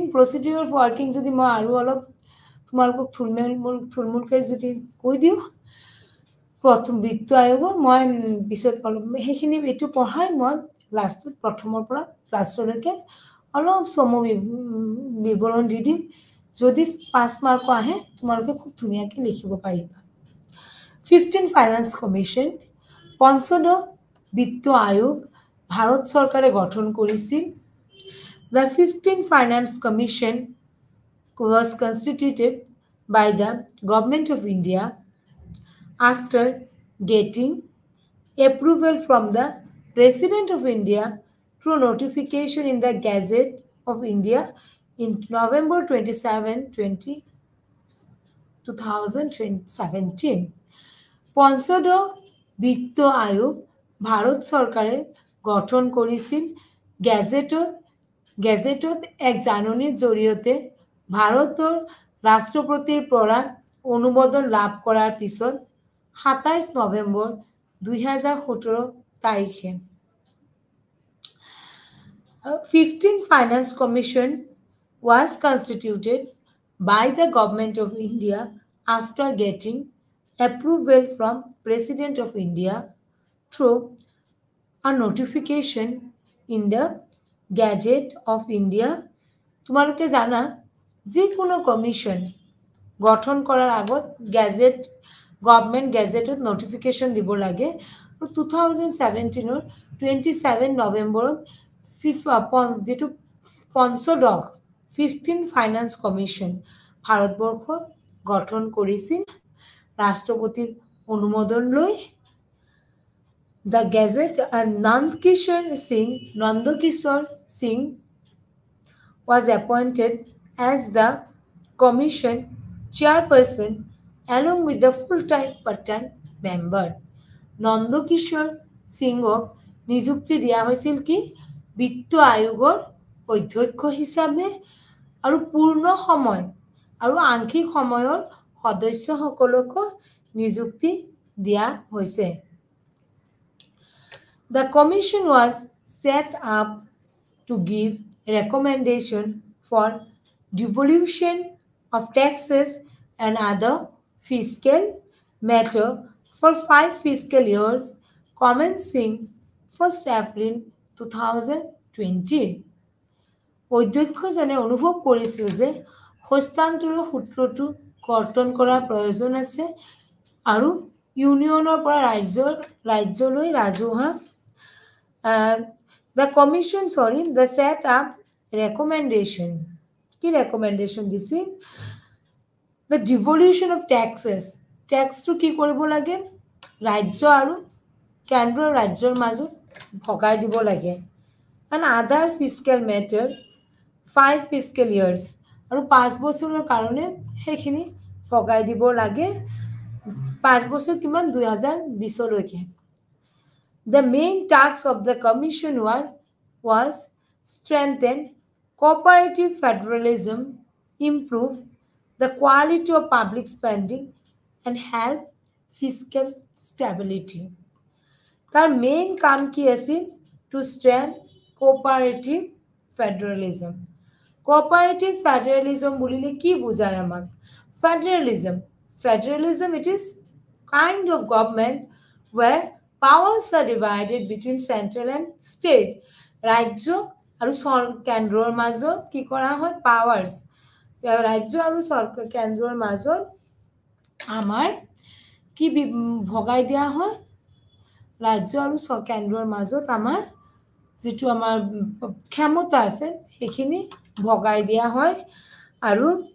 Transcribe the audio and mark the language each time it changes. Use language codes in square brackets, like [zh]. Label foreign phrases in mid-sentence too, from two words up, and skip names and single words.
[en] procedure for working [as] যদি মই আৰু অলপ তোমালোকক থুলমূলকৈ যদি কৈ দিওঁ, প্ৰথম বিত্ত আয়োগৰ মই পিছত অলপ সেইখিনি এইটো পঢ়াই মই লাষ্টত প্ৰথমৰ পৰা লাষ্টলৈকে অলপ চমু বিৱৰণ দি দিম। যদি 5 মাৰ্ক আহে তোমালোকে খুব ধুনীয়াকৈ লিখিব পাৰিবা। 15 [en] Finance Commission, [as] পঞ্চদশ বিত্ত আয়োগ ভাৰত চৰকাৰে গঠন কৰিছিল। [en] The 15 Finance Commission was constituted by the Government of India after getting approval from the President of India through notification in the Gazette of India in November 27, 2017. [as] পঞ্চদশ বিত্ত আয়োগ ভাৰত চৰকাৰে গঠন কৰিছিল। গেজেটত এক জাননীৰ জৰিয়তে ভাৰতৰ ৰাষ্ট্ৰপতিৰ পৰা অনুমোদন লাভ কৰাৰ পিছত 27 [en] নৱেম্বৰ 2017 তাৰিখে 15th Finance Commission was constituted by the Government of India after getting approval from President of India through a notification in the Gazette of India. [as] তোমালোকে জানা যিকোনো কমিশন গঠন কৰাৰ আগত [en] gazette government [as] গেজেটত নটিফিকেশ্যন দিব লাগে আৰু 2017 27 নৱেম্বৰত যিটো পঞ্চদশ 15 ফাইনেন্স কমিশ্যন ভাৰতবৰ্ষ গঠন কৰিছিল ৰাষ্ট্ৰপতিৰ অনুমোদন লৈ [en] The Gazette and Nandkishore Singh was appointed as the commission chairperson along with the full-time part-time member. [as] Nandkishore Singhক নিযুক্তি দিয়া হৈছিল কি বিত্ত আয়োগৰ অধ্যক্ষ হিচাপে আৰু পূৰ্ণ সময় আৰু আংশিক সময়ৰ সদস্যসকলক নিযুক্তি দিয়া হৈছে [en] The commission was set up to give recommendation for devolution of taxes and other fiscal matter for 5 fiscal years commencing 1st April 2020. [as] অধ্যক্ষজনে অনুভৱ কৰিছিল যে হস্তান্তৰৰ সূত্ৰটো কৰ্তন কৰাৰ প্ৰয়োজন আছে আৰু ইউনিয়নৰ পৰা ৰাজ্যলৈ ৰাজহুৱা [en] the set up recommendation. Key recommendation this is the devolution of taxes. Tax to [as] কি কৰিব লাগে ৰাজ্য আৰু কেন্দ্ৰ ৰাজ্যৰ মাজত ভগাই দিব লাগে [en] and other fiscal matter 5 fiscal years [as] আৰু 5 বছৰৰ কাৰণে হেখিনি ভগাই দিব লাগে 5 বছৰ কিমান 2020 লৈকে [en] The main tasks of the commission was strengthen cooperative federalism, improve the quality of public spending, and help fiscal stability. Their main [as] কাম কি আছিল [en] to strengthen cooperative federalism. Cooperative federalism [as] বুলিলে কি বুজায় আমাক? [en] Federalism, it is kind of government where powers are divided between central and state. [as] ৰাজ্য আৰু কেন্দ্ৰৰ মাজত কি কৰা হয় powers ৰাজ্য আৰু কেন্দ্ৰৰ মাজত আমাৰ কি ভগাই দিয়া হয় ৰাজ্য আৰু কেন্দ্ৰৰ মাজত আমাৰ যেটো আমাৰ ক্ষমতা আছে এখিনি ভগাই দিয়া হয় আৰু